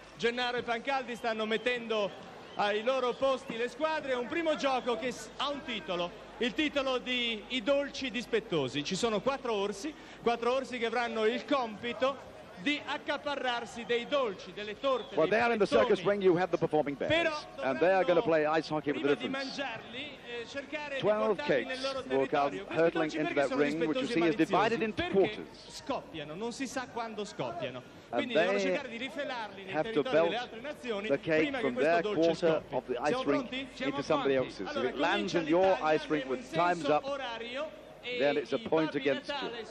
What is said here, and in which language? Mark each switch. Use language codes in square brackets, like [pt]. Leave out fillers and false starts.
[it] Gennaro e Pancaldi stanno mettendo ai loro posti le squadre, un primo gioco che ha un titolo, il titolo di I dolci dispettosi. Ci sono 4 orsi che avranno il compito di accaparrarsi dei dolci, delle torte. [en] Well, there in the circus ring you have the performing bears, and they are going to play ice hockey with the difference. 12 cakes will come hurtling into that ring, which you see is divided into quarters. [it] Scoppiano, non si sa quando scoppiano. [en] And they have to belt the cake from their quarter of the ice rink into somebody else's. If it lands in your ice rink when time's up, then it's a point against you.